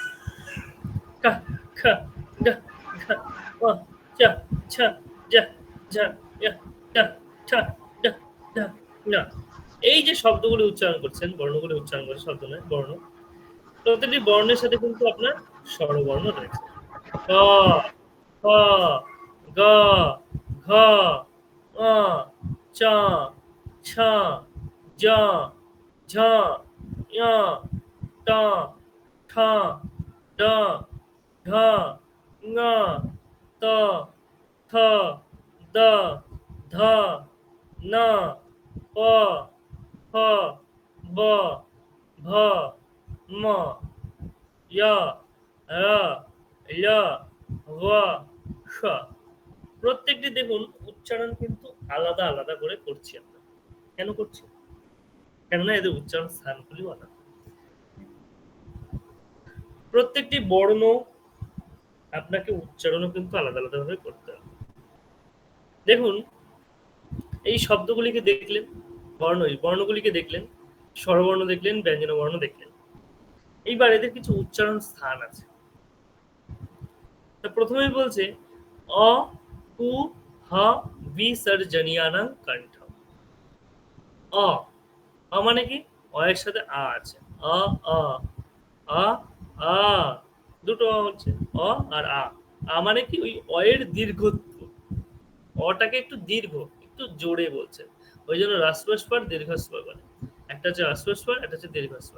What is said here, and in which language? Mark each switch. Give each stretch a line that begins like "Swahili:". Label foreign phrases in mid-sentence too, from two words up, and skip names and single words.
Bangla: কা, খা, গা, ঘা, ওয়া, চা, ছা, যা, ঝা, ইয়া, টা, ঠা, ডা, ঢা, না। এই যে শব্দগুলো উচ্চারণ করছেন, বর্ণগুলো উচ্চারণ করছেন, শব্দ নয় বর্ণ, প্রতিটি বর্ণের সাথে কিন্তু আপনার স্বরবর্ণ রয়েছে। ক, খ, গ, ঘ, ঙ, চ, ছ, জ, ঝ, ঞ, ট, ঠ, ড, ঢ, ঙ, ত, থ, দ, ধ, ন, প, ফ, ব, ভ, ম, য়, র, ল, ব, স। প্রত্যেকটি দেখুন উচ্চারণ কিন্তু আলাদা আলাদা করে করছি আমরা। কেন করছি? কেননা এদের উচ্চারণ স্থানগুলি আলাদা। প্রত্যেকটি বর্ণ আপনাকে উচ্চারণও কিন্তু আলাদা আলাদা ভাবে করতে হবে। দেখুন এই শব্দগুলিকে দেখলেন, বর্ণগুলিকে দেখলেন, স্বরবর্ণ দেখলেন, ব্যঞ্জন বর্ণ দেখলেন। এইবার এদের কিছু উচ্চারণ স্থান আছে। প্রথমেই বলছে অ, উ, হ,
Sanskrit: বিসর্জনীয়ানাং কণ্ঠ।
Bangla: অ, মানে কি? অ এর সাথে আ আছে। আ, আ, আ, আ, দুটো হচ্ছে অ আর আ। মানে কি? ওই অ এর দীর্ঘত্ব, অটাকে একটু দীর্ঘ, একটু জোরে বলছে। ওই জন্য হ্রস্বস্বর দীর্ঘস্বর বলে। একটা হচ্ছে হ্রস্বস্বর, একটা হচ্ছে দীর্ঘস্বর।